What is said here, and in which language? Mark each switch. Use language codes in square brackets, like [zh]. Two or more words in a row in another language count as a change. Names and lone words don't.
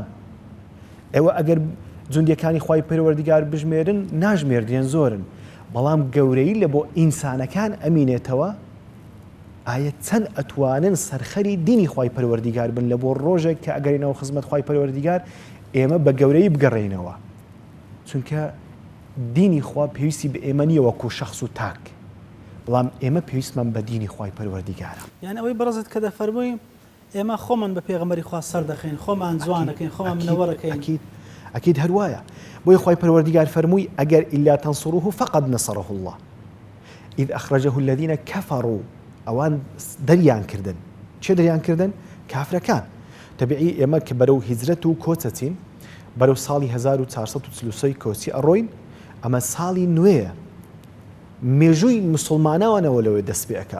[ckb] ئێوە ئەگەر جوندیەکانی خوای پەروەردیگار بژمێرن ناژمێردێن زۆرن بەڵام گەورەی لە بۆ ئینسانەکان ئەمینێتەوە ئایا چەند ئەتوانن سەرخەری دینی خوای پەروەردیگار بن لە بۆ ڕۆژێک کە ئەگەرینەوە خزمەت خوای پەروەردیگار ئێمە بە گەورەی بگەڕێینەوە چونکە دینی خوا پێویستی بە ئێمە نیە وەکو شەخص و تاک بەڵام ئێمە پێویستمان بە دینی خوای پەروەردیگارە. یعنی ئەوەی بەڕزت کە دەفەرمووی ئێمە خۆمان بە پێغەمبەری خوا سەر دەخەین خۆمان جوانەکەین خۆمان منەوەڕەکەین. ئەکید هەروایە بۆی خوای پەروەردیگار فەرمووی ئەگەر [ar] ئیلا تەنصروه فقد نصره الله إذ أخرجه الذين كفروا [ckb] ئەوان دەریان کردن چێ دەریان کردن؟ کافرەکان. تەبیعی ئێمە کە بەرەو هیجرەت و کۆچەچین بەرەو ساڵی 1433 کۆچی ئەڕۆین ئەمە ساڵی نوێیە مێژووی مسلمانانەوە لەوێ دەست پێ ئەکا.